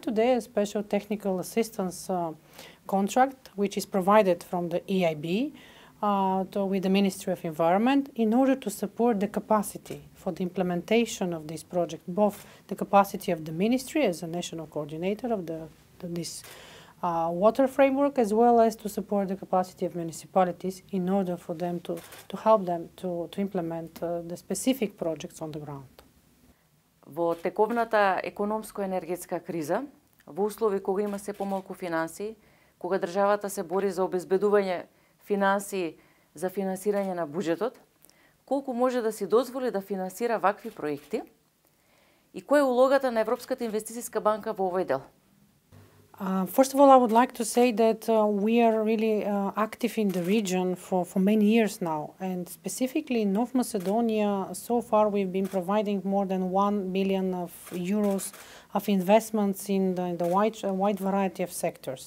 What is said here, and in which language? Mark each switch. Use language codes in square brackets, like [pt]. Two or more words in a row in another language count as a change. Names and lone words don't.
[en] today a special technical assistance contract which is provided from the EIB with the Ministry of Environment in order to support the capacity for the implementation of this project, both the capacity of the Ministry as a national coordinator of this water framework, as well as to support the capacity of municipalities in order for them to help them to implement the specific projects on the ground. [mk] Во тековната економско-енергетска криза, во услови кога има се помалку финансии, кога државата се бори за обезбедување финансии за финансирање на буџетот, колку може да си дозволи да финансира вакви проекти и која е улогата на Европската инвестициска банка во овој дел? [en] First of all, I would like to say that we are really active in the region for many years now, and specifically in North Macedonia, so far we've been providing more than 1 billion euros of investments in the wide variety of sectors.